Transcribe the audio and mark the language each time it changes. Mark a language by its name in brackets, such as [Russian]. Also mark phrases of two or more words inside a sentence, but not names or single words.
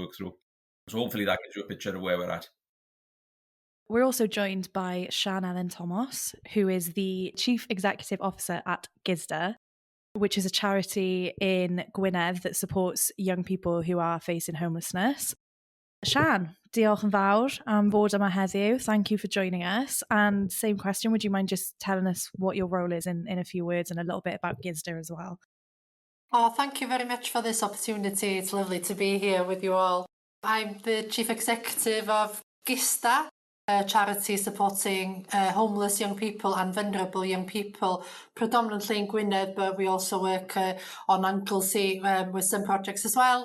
[English] So hopefully that gives you a picture of where we're at. We're also joined by Sian Elen Tomos, who is the Chief Executive Officer at GISDA, which is a charity in Gwynedd that supports young people who are facing homelessness. [Welsh] Sian, diolch yn fawr am fod yma heddiw. [English] Thank you for joining us. And same question, would you mind just telling us what your role is in a few words and a little bit about GISDA as well? Oh, thank you very much for this opportunity. It's lovely to be here with you all. I'm the Chief Executive of GISDA, a charity supporting homeless young people and vulnerable young people, predominantly in Gwynedd, but we also work on Anglesey with some projects as well.